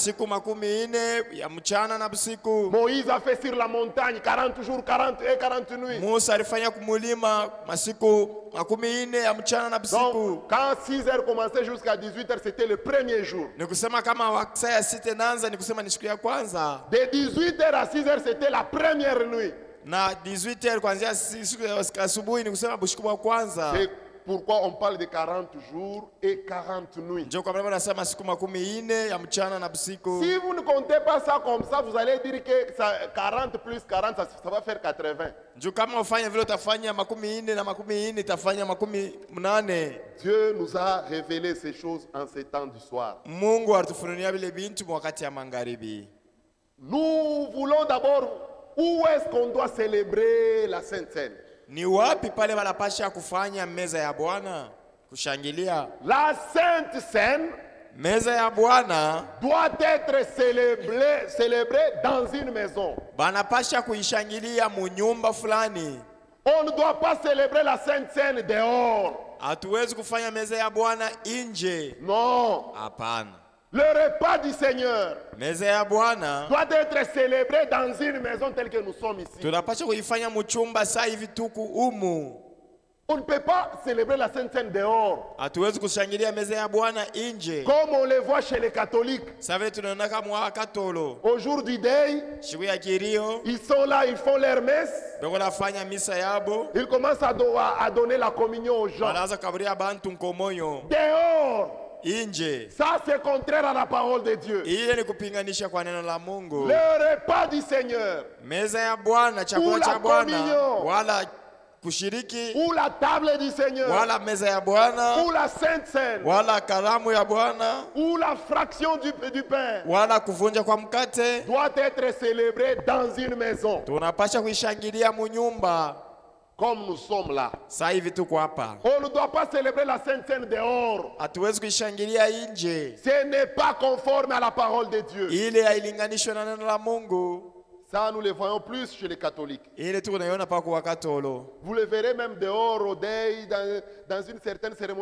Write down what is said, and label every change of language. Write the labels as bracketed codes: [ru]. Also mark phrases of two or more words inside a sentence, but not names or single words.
[fr] Moïse a fait sur la montagne 40 jours, 40 et 40 nuits. Donc, quand 6 heures commençaient jusqu'à 18 heures, c'était le premier jour. De 18 heures à 6 heures, c'était la première nuit. [sw] Na 18h kuanzia asubuhi ni kusema bushiku wa kwanza. [fr] C'est pourquoi on parle de 40 jours et 40 nuits. [sw] Ndio kwa maana nasema siku makumi ine ya mchana na busiku. [fr] Si vous ne comptez pas ça comme ça, vous allez dire que 40 plus 40 ça va faire 80. [sw] Ndio kama ufanye vile utafanya makumi ine na makumi ine itafanya makumi mnane. [fr] Dieu nous a révélé ces choses en ces temps du soir. [sw] Mungu alitufunulia vile bintu wakati ya magharibi. [fr] Nous voulons d'abord où est-ce qu'on doit célébrer la Sainte Seine? [sw] Ni wapi pale wanapasha kufanya meza ya Bwana kushangilia? [fr] La Sainte Seine, [sw] meza ya Bwana [fr] doit être célébrée dans une maison. [sw] Banapasha kuishangilia mu nyumba fulani. [fr] On ne doit pas célébrer la Sainte Seine dehors. [sw] Hatuwezi kufanya meza ya Bwana nje. [fr] Non. [sw] Hapana. [fr] Le repas du Seigneur doit être célébré dans une maison telle que nous sommes ici. Où On ne peut pas célébrer la Sainte Seine dehors. [sw] Hatuwezi kushangilia meza ya Bwana nje. [fr] Comme on les voit chez les catholiques. [sw] Sasa tunaona kama Katolo. [fr] Au jour du deuil, [sw] siku ya kilio, [fr] ils sont là, ils font leur messe. [sw] Beko nafanya misa yabo. [fr] Ils commencent à donner la communion aux gens. [sw] Wanaanza kaburia bantu nkomonyo. [fr] Dehors. [sw] Inje. [fr] Ça c'est contraire à la parole de Dieu. [sw] Ile ni kupinganisha kwa neno la Mungu. [fr] Le repas du Seigneur. [sw] Meza ya Bwana, chakula cha Bwana. Wala kushiriki. [fr] Ou la table du Seigneur. [sw] Wala meza ya Bwana. [fr] Ou la Sainte Seine. [sw] Wala karamu ya Bwana. [fr] Ou la fraction du pain. [sw] Wala kuvunja kwa mkate. [fr] Doit être célébré dans une maison. [sw] Tunapasha kuishangilia munyumba. [fr] Comme nous sommes là. On ne doit pas célébrer la Sainte Seine dehors. Ce n'est pas conforme à la parole de Dieu. Ça, nous le voyons plus chez les catholiques. Vous le verrez même dehors au deuil, dans une certaine cérémonie.